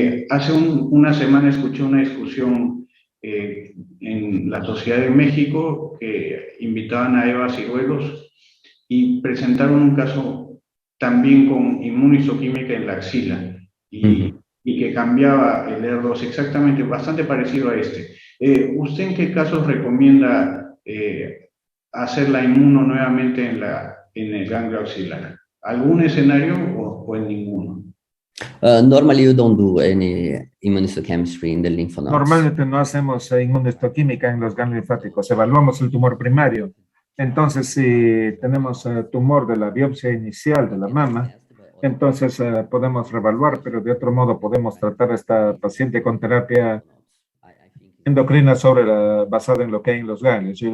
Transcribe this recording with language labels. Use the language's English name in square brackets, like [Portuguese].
[Spanish] Hace una semana escuché una discusión en la Sociedad de México que invitaban a Eva Ciruelos y presentaron un caso también con inmunohistoquímica en la axila y que cambiaba el ER2 exactamente, bastante parecido a este. ¿Usted en qué casos recomienda hacer la inmuno nuevamente en el ganglio axilar? ¿Algún escenario o en ninguno? [English] Normally you don't do any immunohistochemistry in the lymph nodes. [Spanish] Normalmente no hacemos inmunohistoquímica en los ganglios linfáticos, evaluamos el tumor primario. Entonces, si tenemos tumor de la biopsia inicial de la mama, entonces podemos reevaluar, pero de otro modo podemos tratar a esta paciente con terapia endocrina basada en lo que hay en los ganglios.